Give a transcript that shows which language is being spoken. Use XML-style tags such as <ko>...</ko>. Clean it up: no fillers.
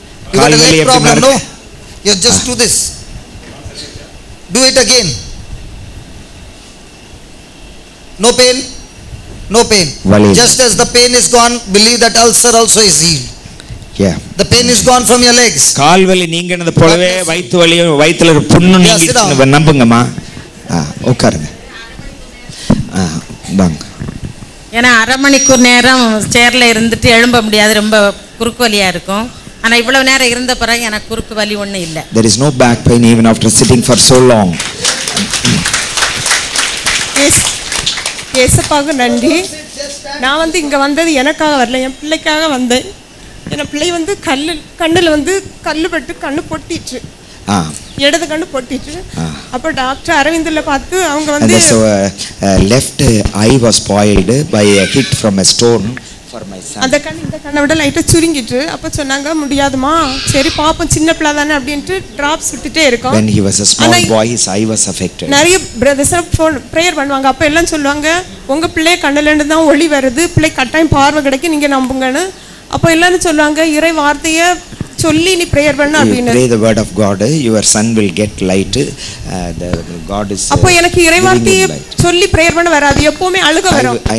<en>You got a leg problem, no? You just do this. Do it again. No pain? No pain. Just as the pain is gone, believe that ulcer also is healed. Yeah. The pain is gone from your legs.</en> <ta>கால் வலி நீங்கினது போலவே வயிற்று வலியும் வயித்துல ஒரு புண்ணு நீங்கிடுச்சு. நம்புங்கம்மா. உட்காருங்க. வாங்க. ஏன்னா அரை மணிக்கூர் நேரம் சேர்ல இருந்துட்டு எழும்ப முடியாது, ரொம்ப குறுக்கு வலியா இருக்கும். ஆனா இவ்வளவு நேரம் இருந்த பிறகு எனக்கு குறுக்கு வலி ஒண்ணும் இல்ல.</ta> <en>There is no back pain even after sitting for so long.</en> <ta>ஏசப்பாவுக்கு நன்றி. நான் வந்து இங்க வந்தது எனக்காக வரல, என் பிள்ளைக்காக வந்தேன். என் பிள்ளை வந்து கண்ணில் வந்து கல்லு பட்டு கண்ணு பொட்டிச்சு, இடது கண்ணு பொட்டிச்சு. அப்போ டாக்டர் அரவிந்தில் பார்த்து அவங்க வந்து</ta> <en>left eye was spoiled by a hit from a stone for my son.</en> <ta>அந்த கண்ணு இந்த கண்ணை விட லைட்டாக சுருங்கிட்டு. அப்போ சொன்னாங்க முடியாதுமா, சரி பாப்போம் சின்ன பிள்ளை தானே அப்படின்ட்டு டிராப்ஸ் விட்டுட்டே இருக்கோம்.</ta> <en>When he was a small boy his eye was affected.</en> <ta>நிறைய பிரதர்ஸ் ப்ரேயர் பண்ணுவாங்க. அப்போ எல்லாம் சொல்லுவாங்க உங்கள் பிள்ளைய கண்ணிலேருந்து தான் ஒளி வருது, பிள்ளை கட்டாயம் பார்வை கிடைக்கும், நீங்கள் நம்புங்கன்னு. அப்போ எல்லாரும் சொல்லுவாங்க இறை வார்த்தையை சொல்லி நீ பிரேயர் பண்ணு அப்படின்னு.</ta> <en>Pray the word of God, your son will get light. The God is.</en> <ta>அப்போ எனக்கு இறை வார்த்தையை சொல்லி பிரேயர் பண்ண வராது, எப்பவுமே அழுக வரும்.</ta>